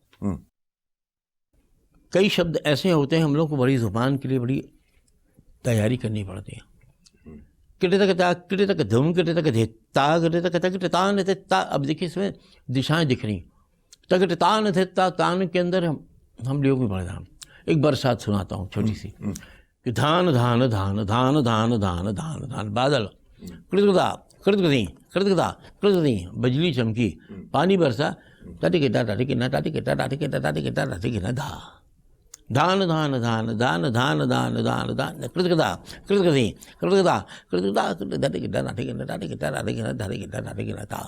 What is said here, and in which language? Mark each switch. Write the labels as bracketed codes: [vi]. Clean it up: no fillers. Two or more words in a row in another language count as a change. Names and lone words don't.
[hi] कई शब्द ऐसे होते हैं हम लोग को बड़ी ज़ुबान के लिए बड़ी तैयारी करनी पड़ती है। किटे तक धूम किटे तक ता किटे तक तान थे ता। अब देखिए इसमें दिशाएं दिख रही, तक तान थे तान के अंदर हम लोग भी पढ़ रहे। एक बरसात सुनाता हूँ छोटी सी कि धान धान धान धान धान धान धान धान बादल कृतकता कृतकती कृतकता कृतकती, बिजली चमकी, पानी बरसा, टाटिकेटा टाटिकेना टाटिकेटा टाटिकेटा टाटिकेटा टाटिकेना धा धान धान धान धान धान धान धान धान कृतकता कृतकती कृतकता कृतकता टाटिकेटा टाटिकेना टाटिकेटा टाटिकेना टाटिकेटा टाटिकेना धा।